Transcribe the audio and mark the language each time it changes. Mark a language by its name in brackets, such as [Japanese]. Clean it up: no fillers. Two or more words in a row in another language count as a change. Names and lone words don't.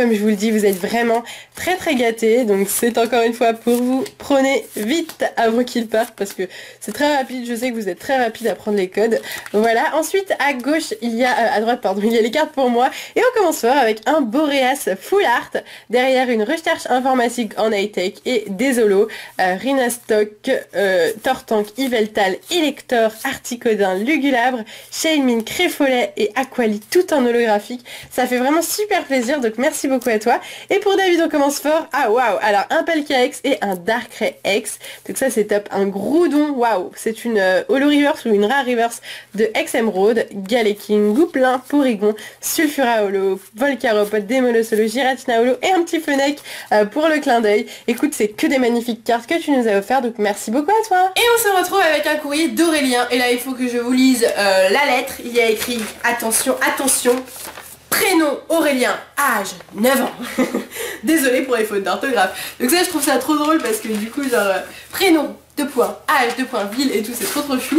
[French] Comme je vous le dis, vous êtes vraiment très gâtés. Donc c'est encore une fois pour vous. Prenez vite avant qu'il parte parce que c'est très rapide. Je sais que vous êtes très rapide à prendre les codes. Voilà. Ensuite, à gauche, il y a... à droite, pardon, il y a les cartes pour moi. Et on commence fort avec un Boreas Full Art. Derrière, une recherche informatique en high-tech et des holos. Rhinastock, Tortank, Yveltal, Elector, Articodin, Lugulabre, Shailmin, Créfolet et Aquali tout en holographique. Ça fait vraiment super plaisir, donc merci beaucoup à toi. Et pour David, on commence fort. Ah waouh, alors un Palkia-X et un Darkrai X. Donc ça c'est top. Un Groudon, waouh, c'est une holo reverse ou une rare reverse de X Emerald, Galeking, Gouplin, Porygon, Sulfura holo, Volcaropod, Démolosolo, Giratina holo et un petit Fennec pour le clin d'œil. Écoute, c'est que des magnifiques cartes que tu nous as offert, donc merci beaucoup à toi. Et on se retrouve avec un courrier d'Aurélien, et là il faut que je vous lise la lettre. Il y a écrit, attention, prénom Aurélien, âge 9 ans. Désolée pour les fautes d'orthographe. Donc ça je trouve ça trop drôle parce que du coup genre prénom, 2 points, âge, 2 points, ville et tout, c'est trop chou.